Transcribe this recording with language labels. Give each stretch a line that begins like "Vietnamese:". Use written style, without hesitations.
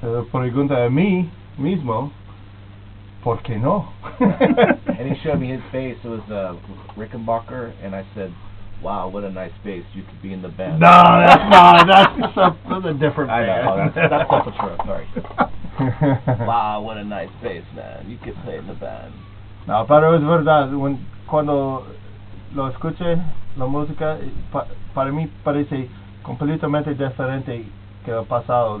Spanish: Pregunta a mí mismo, ¿por qué no?
English: And he showed me his bass. It was Rickenbacker, and I said, "Wow, what a nice bass! You could be in the band." No, that's a different I band. know, that's also true. Sorry. Wow, what a nice bass, man! You could play in the band.
Spanish: No, pero es verdad. Cuando lo escuché, la música para mí parece completamente diferente que el pasado.